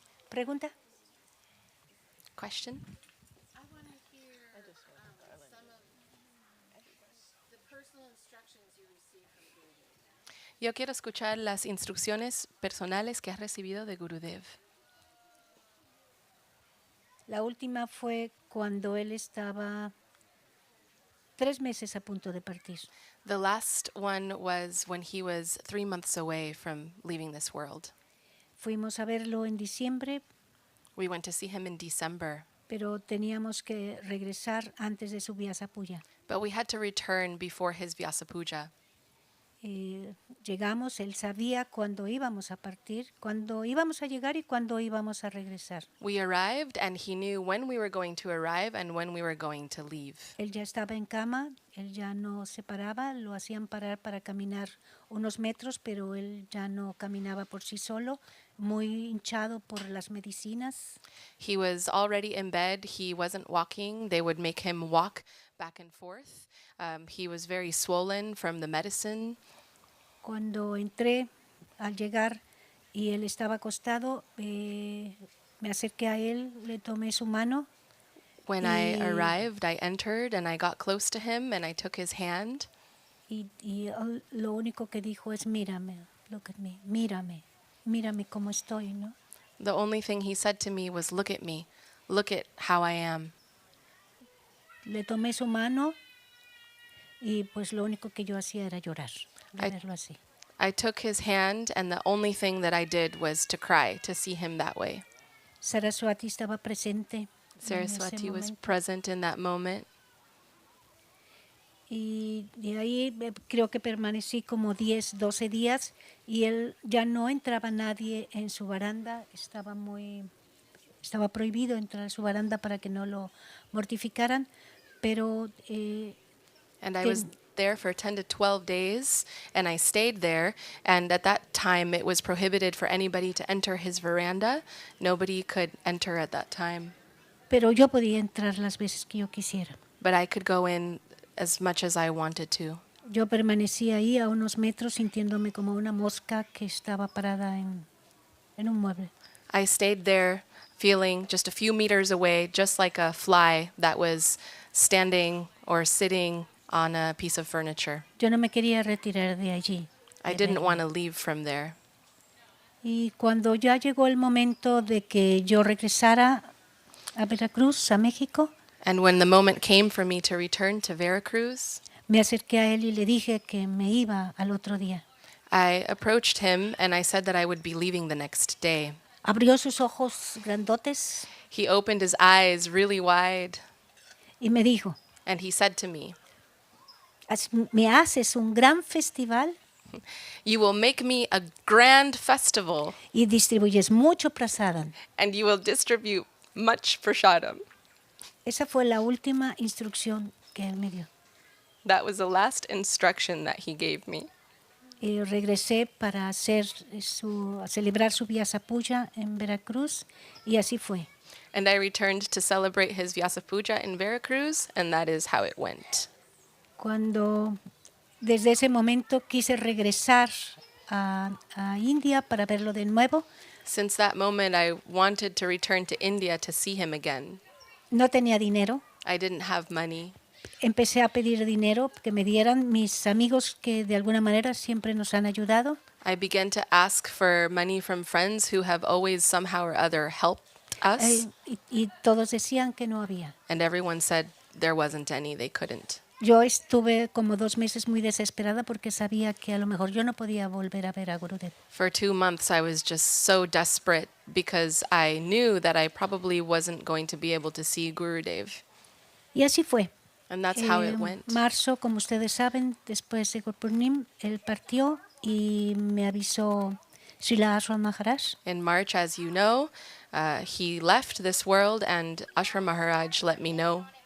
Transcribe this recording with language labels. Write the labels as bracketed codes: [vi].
[es] Pregunta. [en] Question? I want to hear some of the personal instructions you received from Gurudeva. [es] Yo quiero escuchar las instrucciones personales que has recibido de Gurudev. La última fue cuando él estaba 3 meses a punto de partir. [en] The last one was when he was 3 months away from leaving this world. [es] Fuimos a verlo en diciembre, [en] We went to see him in December, [es] pero teníamos que regresar antes de su Vyasa Puja. [en] but we had to return before his Vyasa Puja. [es] Llegamos, él sabía cuándo íbamos a partir, cuándo íbamos a llegar y cuándo íbamos a regresar. [en] We arrived and he knew when we were going to arrive and when we were going to leave. [es] Él ya estaba en cama, él ya no se paraba, lo hacían parar para caminar unos metros, pero él ya no caminaba por sí solo, muy hinchado por las medicinas. [en] He was already in bed. He wasn't walking. They would make him walk back and forth. He was very swollen from the medicine. [es] Cuando entré, al llegar, y él estaba acostado, me acerqué a él, le tomé su mano. [en] When I arrived, I entered and I got close to him and I took his hand. [es] Y él lo único que dijo es mírame, [en] look at me, [es] mírame cómo estoy, ¿no? [en] The only thing he said to me was, "Look at me. Look at how I am." [es] Le tomé su mano y pues lo único que yo hacía era llorar, de [en] I- [es] verlo así. [en] I took his hand and the only thing that I did was to cry to see him that way. [es] Saraswati estaba presente. en ese [en] Saraswati was [es] momento. [en] present in that moment. [es] Y de ahí creo que permanecí como 10, 12 días y él ya no entraba nadie en su baranda, estaba prohibido entrar en su baranda para que no lo mortificaran, pero [en] And I was there for 10 to 12 days, and I stayed there. And at that time, it was prohibited for anybody to enter his veranda. Nobody could enter at that time. [es] pero yo podía entrar las veces que yo quisiera. [en] But I could go in as much as I wanted to. [es] Yo permanecí ahí a unos metros sintiéndome como una mosca que estaba parada en un mueble. [en] I stayed there feeling just a few meters away, just like a fly that was standing or sitting on a piece of furniture. [es] Yo no me quería retirar de allí. [en] I didn't want to leave from there. [es] Y cuando ya llegó el momento de que yo regresara a Veracruz, a México, [en] And when the moment came for me to return to Veracruz, [es] me acerqué a él y le dije que me iba al otro día. [en] I approached him and I said that I would be leaving the next day. [es] Abrió sus ojos grandotes [en] He opened his eyes really wide [es] y me dijo, [en] and he said to me, [es] ¿me haces un gran festival [en] "You will make me a grand festival [es] y distribuyes mucho prasadam? [en] and you will distribute much prashadam." [es] Esa fue la última instrucción que él me dio. [en] That was the last instruction that he gave me. [es] Y regresé para celebrar su Vyasa Puja en Veracruz y así fue. [en] And I returned to celebrate his Vyasa Puja in Veracruz, and that is how it went. [es] Cuando desde ese momento quise regresar a India para verlo de nuevo, [en] Since that moment, I wanted to return to India to see him again. [es] no tenía dinero. [en] I didn't have money. [es] Empecé a pedir dinero que me dieran mis amigos que de alguna manera siempre nos han ayudado. [en] I began to ask for money from friends who have always somehow or other helped us, [es] Y todos decían que no había. [en] and everyone said there wasn't any, they couldn't. [es] Yo estuve como 2 meses muy desesperada porque sabía que a lo mejor yo no podía volver a ver a Gurudev. [en] For 2 months, I was just so desperate because I knew that I probably wasn't going to be able to see Gurudev. [es] Y así fue. [en] And that's how it [es] En [en] went. [es] marzo, como ustedes saben, después de Gurpurnim, él partió y me avisó Srila Maharaj. [en] In March, as you know, he left this world, and Ashram Maharaj let me know.